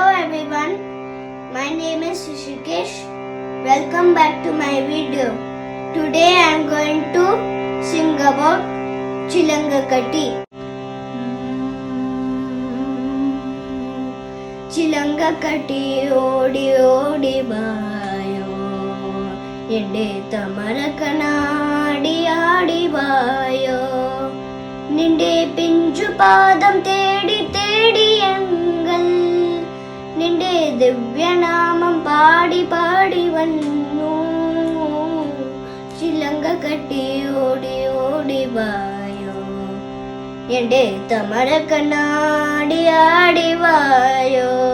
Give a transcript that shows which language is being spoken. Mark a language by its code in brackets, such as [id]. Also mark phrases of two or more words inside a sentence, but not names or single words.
[en] everyone, my name is Rishikesh. Welcome back to my video. Today I am going to sing about Chilangakatti. [ml] ചിലങ്കക്കട്ടി ഓടി ഓടി വായോ, എന്റെ താമരക്കണ്ണാടി ആടി വായോ, നിന്റെ പിഞ്ചു പാദം തേടി തേടി ഞങ്ങൾ, ninde ദിവ്യനാമം പാടി പാടി വന്നു. ചിലങ്കക്കട്ടി ഓടി ഓടി വായോ, എന്റെ തമരക്കണ്ണാടി ആടി വായോ.